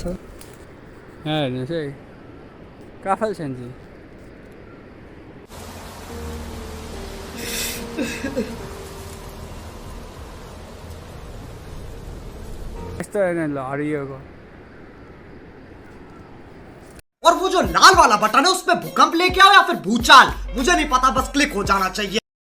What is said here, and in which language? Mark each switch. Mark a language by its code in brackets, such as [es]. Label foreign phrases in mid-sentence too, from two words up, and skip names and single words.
[ne] यहाँ हेर्नुहोस् है, काफल सेन्जी यस्तो होइन ल हरियोको। [hi] और वो जो लाल वाला बटन है उसमें भूकंप लेके आओ या फिर भूचाल, मुझे नहीं पता, बस क्लिक हो जाना चाहिए।